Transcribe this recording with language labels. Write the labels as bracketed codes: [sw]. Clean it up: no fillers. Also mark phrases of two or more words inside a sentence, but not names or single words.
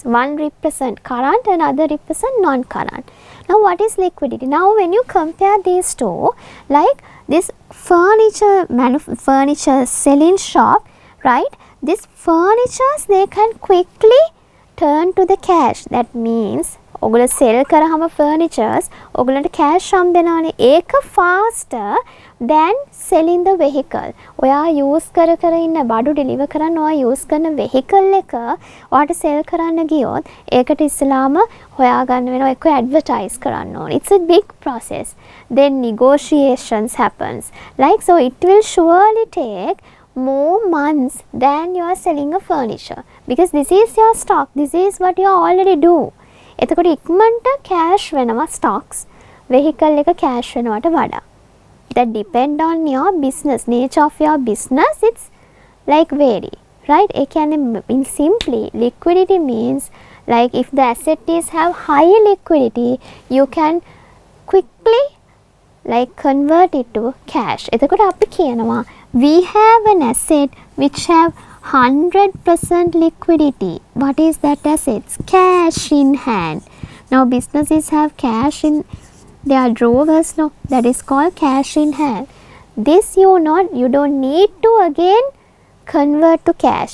[en] One represent current and other represent non-current. Now what is liquidity? Now when you compare these 2, like this furniture selling shop, right, these furnitures they can quickly turn to the cash. That means [si] ඔගොල්ලෝ sell කරාම furnitures ඔගොල්ලන්ට cash හම්බෙනවානේ. [en] ඒක faster than selling the vehicle. [si] ඔයා use කර ඉන්න බඩු deliver කරන්න ඔයා use කරන vehicle එක ඔයාට sell කරන්න ගියොත් ඒකට ඉස්සලාම හොයාගන්න වෙනවා, ඒක advertise කරන්න ඕනේ. [en] It's a big process. Then negotiations happens. Like so it will surely take more months than you are selling a furniture, because this is your stock, this is what you already do. [si] එතකොට ඉක්මනට cash වෙනවා stocks, vehicle එක cash වෙනවට වඩා. [en] That depend on your business, nature of your business, it's like vary, right? [si] ඒ කියන්නේ [en] in simply liquidity means like if the asset is have high liquidity, you can quickly like convert it to cash. [si] එතකොට අපි කියනවා [en] we have an asset which have 100% liquidity. What is that assets? Cash in hand. Now businesses have cash in their drawers, no? That is called cash in hand. This you don't need to again convert to cash.